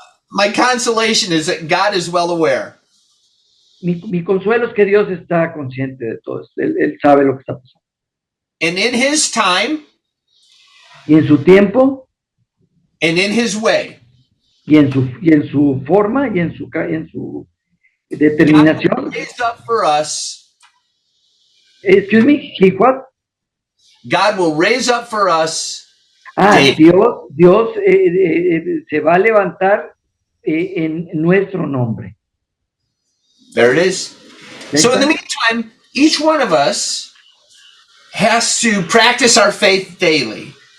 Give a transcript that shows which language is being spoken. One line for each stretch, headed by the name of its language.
English: My consolation is that God is well aware.
Spanish: Mi consuelo es que Dios está consciente de todo esto. Él sabe lo que está pasando.
English: And in his time,
Spanish: y en su tiempo,
English: and in his way,
Spanish: y en su forma, y en su determinación.
English: God will raise up for us. Excuse me, he what? God will raise up for us.
Spanish: Dios se va a levantar en nuestro nombre.
English: There it is. So in the meantime, each one of us has to practice our faith daily.